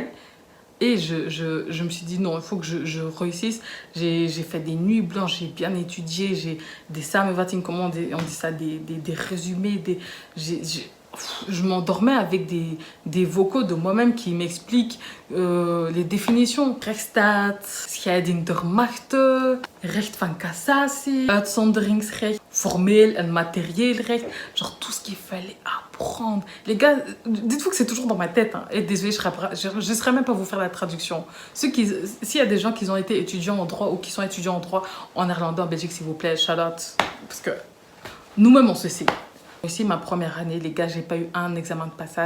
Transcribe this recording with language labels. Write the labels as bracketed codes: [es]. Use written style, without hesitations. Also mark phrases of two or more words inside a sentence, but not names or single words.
[fr] Et je me suis dit, non, il faut que je réussisse. J'ai fait des nuits blanches, j'ai bien étudié, j'ai des samenvatting, comment on dit ça, des résumés, je m'endormais avec des vocaux de moi-même qui m'expliquent les définitions. [nl] Rechtsstaat, scheiding der Machten, recht van cassatie, uitzonderingsrecht, formeel en materieel recht. [fr] Genre tout ce qu'il fallait apprendre. Les gars, dites-vous que c'est toujours dans ma tête. Hein. Et désolé, je ne saurais même pas vous faire la traduction. S'il y a des gens qui ont été étudiants en droit ou qui sont étudiants en droit en néerlandais, en Belgique, s'il vous plaît, [en] shout out. [fr] Parce que nous-mêmes, on se sait. Aussi, ma première année, les gars, j'ai pas eu un examen de passage.